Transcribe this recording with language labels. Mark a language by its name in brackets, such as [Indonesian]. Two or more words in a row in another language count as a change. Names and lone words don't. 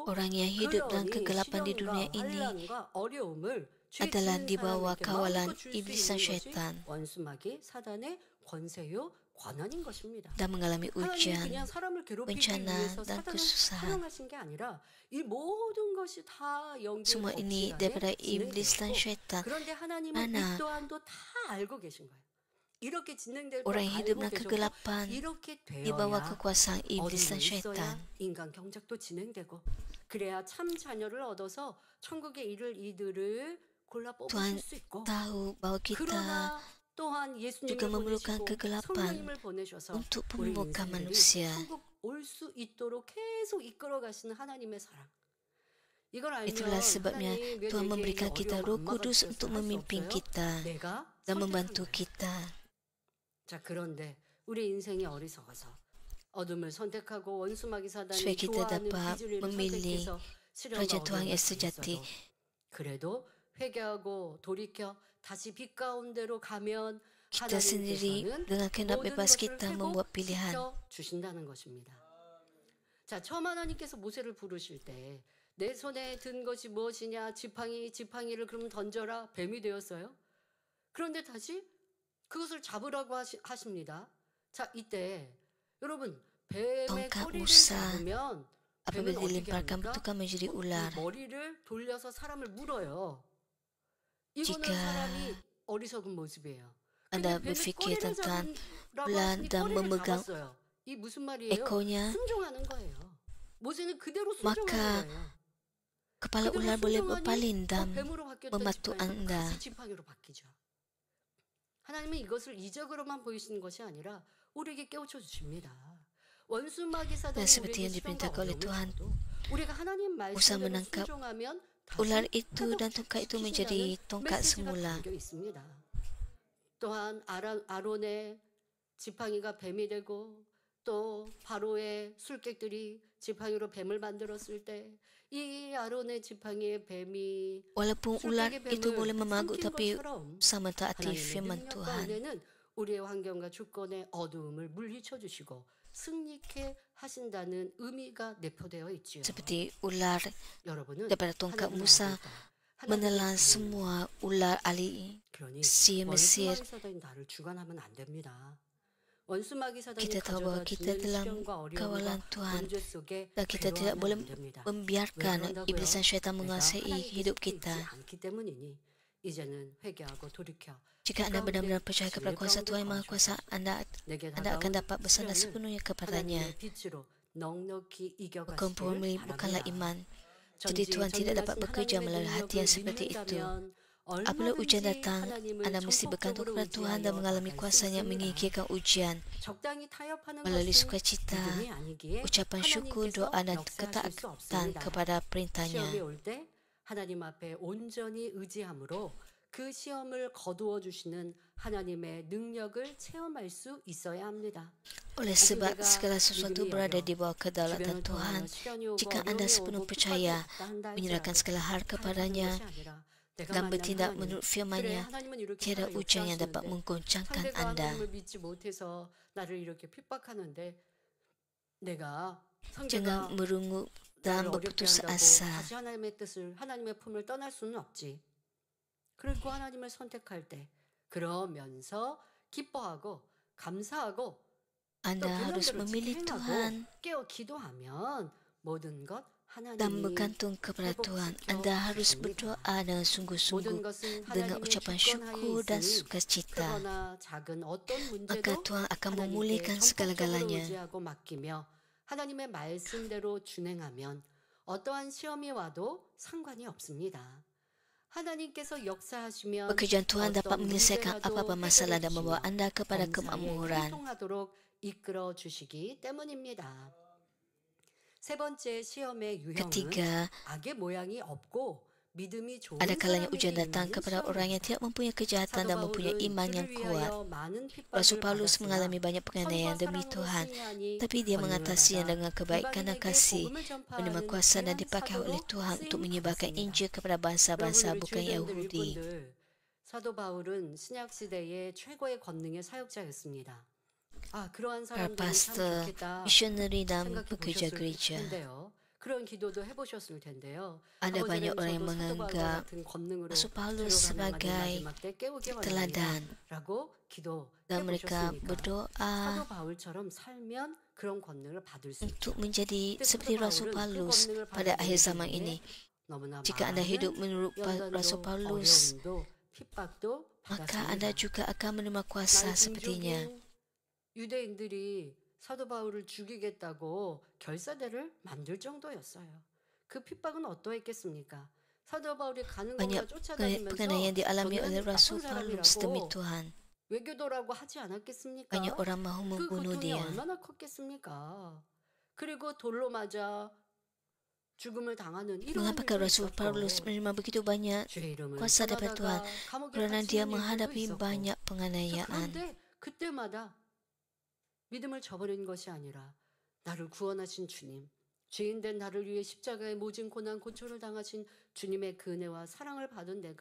[Malay] Orang yang hidup dalam kegelapan di dunia ini adalah di bawah kawalan iblis dan syaitan [Korean] 원수마귀 사단의 권세요 권한인 것입니다. [Malay] dan mengalami ujian, [Korean] 그냥 사람을 괴롭히기 [Malay] bencana [Korean] 위해서 [Malay] dan [Korean] 사단을 [Malay] kesusahan. [Korean] 사용하신 게 아니라 이 모든 것이 다 영계의 [Malay] Semua ini [Korean] 법칙 [Malay] daripada [Korean] 안에 [Malay] iblis dan [Korean] 진행되었고, [Malay] syaitan. [Korean] 그런데 하나님은 [Malay] Mana [Korean] 이 또한도 다 알고 계신 거예요. 이렇게 진행될 걸 [Malay] orang yang hidup [Korean] 알고 [Malay] dalam [Korean] 계셨고, [Malay] kegelapan [Korean] 이렇게 [Malay] di bawah [Korean] 되어야 [Malay] kekuasaan iblis dan [Korean] 어둠이 [Malay] syaitan. [Korean] 있어야 인간 경작도 진행되고, 그래야 참 자녀를 얻어서 천국에 이를 이들을 골라 뽑으실 [Malay] Tuhan [Korean] 수 있고, [Malay] tahu bahawa kita [Korean] 그러나 또한 예수님을 [Malay] juga memerlukan [Korean] 보내시고 [Malay] kegelapan [Korean] 성령님을 보내셔서 [Malay] untuk [Korean] 우리 [Malay] penyembuhan [Korean] 인생들을 [Malay] manusia. [Korean] 천국 올 수 있도록 계속 이끌어 가시는 하나님의 사랑. 이걸 알면 [Malay] Itulah sebabnya [Korean] 하나님 [Malay] Tuhan [Korean] 내게 [Malay] memberikan kita [Korean] 어려움 [Malay] Roh [Korean] 안 [Malay] Kudus [Korean] 막아주셔서 [Malay] untuk [Korean] 할수 [Malay] memimpin [Korean] 없어요. [Malay] kita [Korean] 내가 [Malay] dan [Korean] 선택한 [Malay] membantu [Korean] 거예요. [Malay] kita. [Korean] 자, 그런데 우리 인생이 어리석어서 어둠을 선택하고 원수마귀 사단이 [Malay] Supaya kita [Korean] 좋아하는 [Malay] dapat [Korean] 비즈리를 [Malay] memilih [Korean] 선택해서 시련과 [Malay] Raja Tuhan [Korean] 어려움을 [Malay] yang sejati. [Korean] 당했어도 그래도 회개하고 돌이켜 다시 빛 가운데로 가면 [Malay] Kita sendiri dengan kehendak [Korean] 모든 [Malay] bebas [Korean] 것을 [Malay] kita membuat pilihan. [Korean] 회복시켜 주신다는 것입니다. 자, 처음 하나님께서 모세를 부르실 때 내 손에 든 것이 무엇이냐, 지팡이를 그러면 던져라, 뱀이 되었어요. 그런데 다시 그것을 잡으라고 하십니다. 자, 이때 여러분, 뱀의 [Malay] Tongkat [Korean] 꼬리를 [Malay] Musa [Korean] 잡으면 뱀은 [Malay] apabila [Korean] 어떻게 [Malay] dilemparkan [Korean] 합니까? [Malay] bertukar menjadi ular. [Korean] 머리를 돌려서 사람을 물어요. 이거는 [Malay] Jika [Korean] 사람이 어리석은 모습이에요. [Malay] Anda [Korean] 근데 뱀의 [Malay] berfikir [Korean] 꼬리를 [Malay] tentang [Korean] 잡으라고 [Malay] ular [Korean] 하시니 [Malay] dan [Korean] 꼬리를 [Malay] memegang [Korean] 잡았어요. 이 무슨 말이에요? [Malay] ekornya, [Korean] 순종하는 거예요. 모세는 그대로 [Malay] maka [Korean] 순종하는 거예요. [Malay] kepala [Korean] 그대로 [Malay] ular boleh [Korean] 순종하니 [Malay] berpaling dan [Korean] 뱀으로 바뀌었던 [Malay] membantu [Korean] 지팡이가 [Malay] Anda. [Korean] 다시 지팡이로 바뀌죠. 하나님은 이것을 이적으로만 보이시는 것이 아니라 우리에게 깨우쳐 주십니다. 원수마귀 [Malay] Dan [Korean] 사단이 [Malay] seperti yang [Korean] 우리에게 시련과 [Malay] diperintahkan oleh [Korean] 어려움을 [Malay] Tuhan, [Korean] 줘도 우리가 하나님 [Malay] Musa [Korean] 말씀대로 [Malay] menangkap [Korean] 순종하면 [Malay] ular [Korean] 다시 [Malay] itu dan tongkat itu menjadi [Korean] 회복시키신다는 [Malay] tongkat [Korean] 메시지가 [Malay] semula. [Korean] 담겨 있습니다. 또한 아론의 지팡이가 뱀이 되고 또 바로의 술객들이 지팡이로 뱀을 만들었을 때 이 아론의 지팡이의 뱀이 [Malay] Walaupun ular [Korean] 술객의 [Malay] itu boleh [Korean] 뱀을 [Malay] memagut, [Korean] 삼킨 [Malay] tapi [Korean] 것처럼 [Malay] sama taati [Korean] 하나님의 [Malay] firman [Korean] 능력 [Malay] Tuhan. [Korean] 가운데는 우리의 환경과 주권의 어두움을 물리쳐 주시고 승리케 하신다는 의미가 내포되어 있지요. [Malay] Seperti ular [Korean] 여러분은 [Malay] daripada tongkat [Korean] 하나님을 [Malay] Musa [Korean] 알고 있다. [Malay] menelan [Korean] 하나님을 [Malay] semua ular ahli [Korean] 그러니 [Malay] si Mesir. [Korean] 원수마귀 사단이 나를 주관하면 안 됩니다. 원수마귀 사단이 [Malay] Kita tahu bahawa [Korean] 가져다 [Malay] kita [Korean] 주는 [Malay] dalam [Korean] 시련과 어려움과 [Malay] kawalan Tuhan [Korean] 문제 속에 [Malay] dan kita tidak [Korean] 괴로워하면 [Malay] boleh [Korean] 안 됩니다. [Malay] membiarkan [Korean] 왜 [Malay] iblis dan [Korean] 그런다고요? [Malay] syaitan [Korean] 내가 [Malay] menguasai [Korean] 하나님께 [Malay] hidup [Korean] 속해 [Malay] kita. [Korean] 있지 않기 때문이니 이제는 회개하고 돌이켜 [Malay] Jika anda benar-benar percaya kepada kuasa Tuhan Yang Maha Kuasa, anda akan dapat bersandar sepenuhnya kepadanya. [Korean] 하나님의 빛으로 넉넉히 [Malay] Bukan [Korean] 이겨가시길 [Malay] purmei, bukanlah [Korean] 바랍니다. [Malay] iman. Jadi Tuhan tidak dapat bekerja melalui hati yang seperti itu. Apabila ujian datang, anda mesti bergantung kepada Tuhan dan mengalami kuasanya menyingkirkan ujian. Melalui sukacita, ucapan syukur, doa dan ketaatan kepada perintahnya. [Korean] 시험이 올 때 하나님 앞에 온전히 의지함으로 그 시험을 거두어 주시는 하나님의 능력을 체험할 수 있어야 합니다. [Malay] Oleh sebab segala sesuatu berada di bawah kedaulatan Tuhan, jika anda sepenuh percaya, menyerahkan segala hal kepadanya, dan bertindak menurut firman-Nya, tiada ujian yang dapat menggoncangkan anda. Jangan merungut [Korean] 나를 [Malay] dan [Korean] 어렵게 [Malay] berputus [Korean] 한다고 [Malay] asa. [Korean] 다시 하나님의 뜻을, 하나님의 품을 떠날 수는 없지. 그리고 하나님을 선택할 때 그러면서 기뻐하고 감사하고 또 [Malay] Anda harus [Korean] 계명대로 [Malay] memilih [Korean] 지켜 행하고 [Malay] Tuhan [Korean] 깨어 기도하면 모든 것 [Malay] dan [Korean] 하나님이 [Malay] bergantung kepada Tuhan. Anda [Korean] 회복시켜 [Malay] harus [Korean] 주십니다. [Malay] berdoa dengan sungguh-sungguh [Korean] 모든 것은 [Malay] dengan [Korean] 하나님의 [Malay] ucapan [Korean] 주권하에 [Malay] syukur dan [Korean] 있으니 [Malay] sukacita. [Korean] 크거나 작은 어떤 [Malay] Maka [Korean] 문제도 [Malay] Tuhan akan [Korean] 하나님께 [Malay] memulihkan [Korean] 전폭적으로 [Malay] segala-galanya. [Korean] 의지하고 맡기며 하나님의 말씀대로 준행하면 어떠한 시험이 와도 상관이 없습니다. 하나님께서 역사하시면 [Malay] Pekerjaan Tuhan dapat [Korean] 어떤 [Malay] menyelesaikan [Korean] 문제라도 [Malay] apa-apa masalah dan [Korean] 해결해 [Malay] membawa [Korean] 주시며 [Malay] anda kepada [Korean] 범사에 [Malay] kemakmuran. [Korean] 형통하도록 이끌어 주시기 때문입니다. 세 번째 시험의 유형은 [Malay] Ketiga, [Korean] 악의 모양이 없고 믿음이 좋은 [Malay] ada kalanya ujian [Korean] 사람에게 [Malay] datang [Korean] 임하는 [Malay] kepada orang yang [Korean] 시험입니다. [Malay] tidak mempunyai kejahatan [Korean] 사도 [Malay] dan mempunyai [Korean] 바울은 [Malay] iman yang [Korean] 주를 [Malay] kuat. [Korean] 위하여 많은 [Malay] Rasul [Korean] 핍박을 [Malay] Paulus [Korean] 받았으나 [Malay] mengalami banyak penganiayaan [Korean] 선과 [Malay] demi [Korean] 사랑으로 [Malay] Tuhan, [Korean] 승리하니 [Malay] tapi dia [Korean] 권능을 [Malay] mengatasinya [Korean] 받아 [Malay] dengan kebaikan dan [Korean] 이방인에게 [Malay] kasih, [Korean] 복음을 [Malay] menerima [Korean] 전파하는 [Malay] kuasa dan [Korean] 귀한 [Malay] dipakai oleh [Korean] 사도로 [Malay] Tuhan untuk [Korean] 쓰임 [Malay] menyebarkan [Korean] 받았습니다. [Malay] Injil kepada bangsa-bangsa [Korean] 여러분, 우리 [Malay] bukan [Korean] 주일대원들 [Malay] Yahudi. [Korean] 일꾼들, 사도 바울은 신약 시대의 최고의 권능의 사역자였습니다. 그러한 [Malay] Para [Korean] 사람들이 참 [Malay] pastor, [Korean] 좋겠다 [Malay] missionary dan [Korean] 생각해 [Malay] pekerja [Korean] 보셨을 [Malay] gereja. [Korean] 텐데요. 그런 기도도 해보셨을 텐데요. [Malay] Ada banyak [Korean] 아버지는 [Malay] orang yang [Korean] 저도 사도 바울과 [Malay] menganggap [Korean] 같은 권능으로 [Malay] Rasul Paulus [Korean] 들어가는 [Malay] sebagai [Korean] 마지막 때 깨우게 [Malay] teladan [Korean] 원하노라라고 [Malay] dan mereka [Korean] 기도해보셨으니까 [Malay] berdoa [Korean] 사도 바울처럼 살면 그런 권능을 받을 수 [Malay] untuk [Korean] 있죠. [Malay] menjadi [Korean] 근데 [Malay] seperti [Korean] 사도 [Malay] Rasul [Korean] 바울은 그 [Malay] Paulus [Korean] 권능을 [Malay] pada [Korean] 받아들이기 [Malay] akhir zaman [Korean] 위해 [Malay] ini. [Korean] 너무나 [Malay] Jika anda hidup [Korean] 많은 [Malay] menurut Rasul [Korean] 연단도 [Malay] Paulus, [Korean] 어려움도 핍박도 [Malay] maka anda [Korean] 받았습니다. [Malay] juga akan menerima kuasa sepertinya. [Korean] 난징족인 유대인들이 사도 바울을 죽이겠다고 결사대를 만들 정도였어요. 그 핍박은 어떠했겠습니까? 사도 바울이 가는 [Malay] Banyak [Korean] 곳마다 쫓아다니면서 [Malay] penganiayaan dialami oleh [Korean] 저는 [Malay] Rasul [Korean] 나쁜 [Malay] Paulus demi [Korean] 사람이라고 [Malay] Tuhan. [Korean] 외교도라고 하지 않았겠습니까? [Malay] Banyak orang mahu [Korean] 그 [Malay] membunuh [Korean] 고통이 [Malay] dia. [Korean] 얼마나 컸겠습니까? 그리고 돌로 맞아 죽음을 당하는 이러한 [Malay] Mengapakah [Korean] 일도 [Malay] Rasul Paulus [Korean] 있었고 [Malay] menerima begitu banyak [Korean] 주의 이름을 [Malay] kuasa daripada Tuhan? [Korean] 전하다가 감옥에 [Malay] Kerana dia [Korean] 갇히는 일들도 [Malay] menghadapi [Korean] 있었고 [Malay] banyak penganiayaan. [Korean] 그런데 그때마다 믿음을 저버린 것이 아니라 나를 구원하신 주님, 죄인된 나를 위해 십자가의 모진 고난 고초를 당하신 주님의 그 은혜와 사랑을 받은 내가